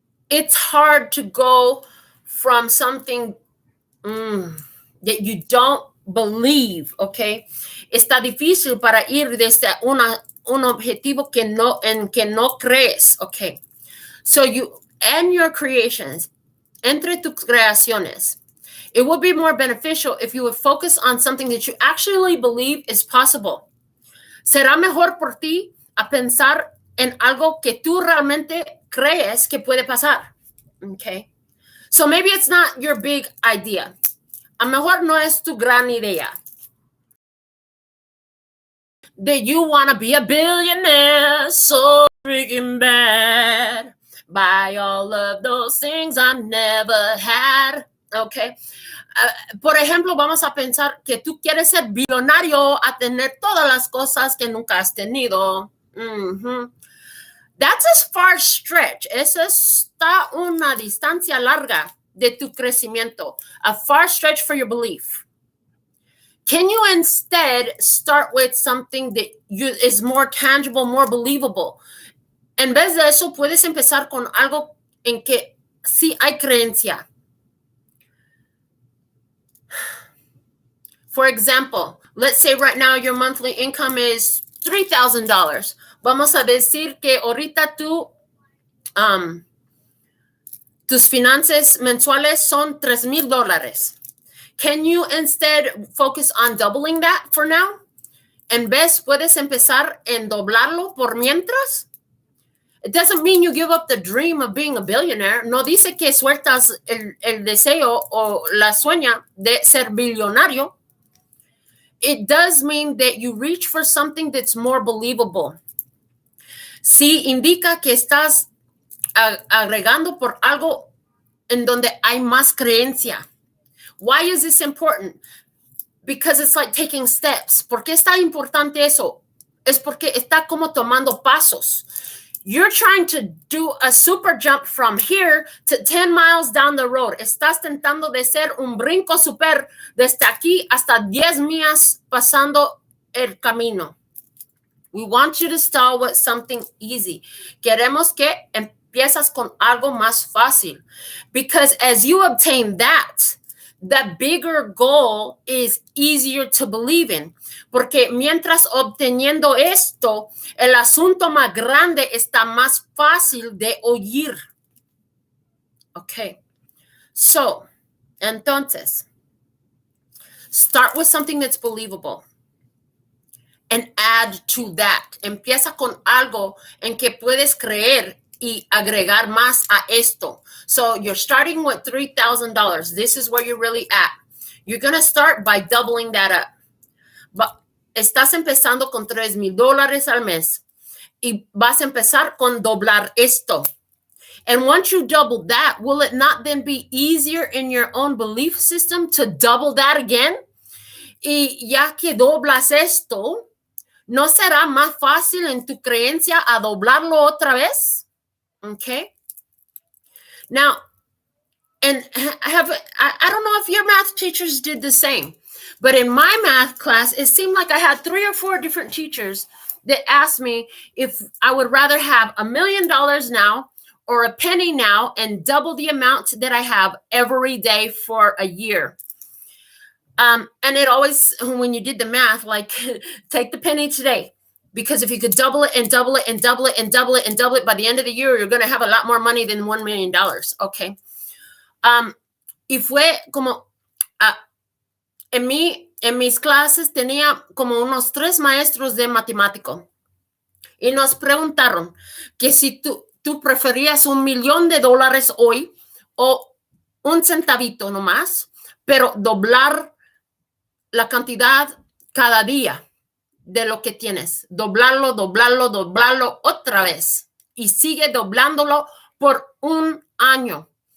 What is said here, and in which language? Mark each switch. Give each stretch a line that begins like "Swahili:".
English: It's hard to go from something that you don't believe, okay?
Spanish: Está difícil para ir desde un objetivo en que no crees, okay?
English: So you and your creations,
Spanish: entre tus creaciones,
English: it would be more beneficial if you would focus on something that you actually believe is possible.
Spanish: Será mejor por ti a pensar en algo que tú realmente crees que puede pasar.
English: Okay. So maybe it's not your big idea.
Spanish: A mejor no es tu gran idea.
English: That you want to be a billionaire so freaking bad. Buy all of those things I never had. Okay.
Spanish: Por ejemplo, vamos a pensar que tú quieres ser billonario a tener todas las cosas que nunca has tenido.
English: That's a far stretch.
Spanish: Esa está una distancia larga de tu crecimiento.
English: A far stretch for your belief. Can you instead start with something that is more tangible, more believable?
Spanish: En vez de eso, puedes empezar con algo en que sí hay creencia.
English: For example, let's say right now your monthly income is $3,000.
Spanish: Vamos a decir que ahorita tus finanzas mensuales son $3,000.
English: Can you instead focus on doubling that for now?
Spanish: En vez, puedes empezar en doblarlo por mientras.
English: It doesn't mean you give up the dream of being a billionaire.
Spanish: No dice que sueltas el deseo o la sueña de ser billonario.
English: It does mean that you reach for something that's more believable.
Spanish: Sí indica que estás agregando por algo en donde hay más creencia.
English: Why is this important? Because it's like taking steps.
Spanish: ¿Por qué está importante eso? Es porque está como tomando pasos.
English: You're trying to do a super jump from here to 10 miles down the road.
Spanish: Estás tentando de hacer un brinco super desde aquí hasta 10 millas pasando el camino.
English: We want you to start with something easy.
Spanish: Queremos que empiezas con algo más fácil.
English: Because as you obtain that, the bigger goal is easier to believe in.
Spanish: Porque mientras obteniendo esto, el asunto más grande está más fácil de oír.
English: Okay. So,
Spanish: entonces,
English: start with something that's believable and add to that.
Spanish: Empieza con algo en que puedes creer y agregar más a esto.
English: So you're starting with $3,000. This is where you're really at. You're going to start by doubling that up.
Spanish: But estás empezando con $3,000 al mes y vas a empezar con doblar esto.
English: And once you double that, will it not then be easier in your own belief system to double that again?
Spanish: Y ya que doblas esto, ¿no será más fácil en tu creencia a doblarlo otra vez?
English: Okay. Now, and I don't know if your math teachers did the same, but in my math class, it seemed like I had 3 or 4 different teachers that asked me if I would rather have $1 million now or a penny now and double the amount that I have every day for a year. And it always, when you did the math, like take the penny today. Because if you could double it and double it and double it and double it and double it, by the end of the year, you're going to have a lot more money than $1 million. Okay.
Spanish: Y fue como, en mis clases tenía como unos 3 maestros de matemático. Y nos preguntaron que si tú preferías $1 millón hoy o un centavito nomás, pero doblar la cantidad cada día de lo que tienes, doblarlo otra vez y sigue doblándolo por un año.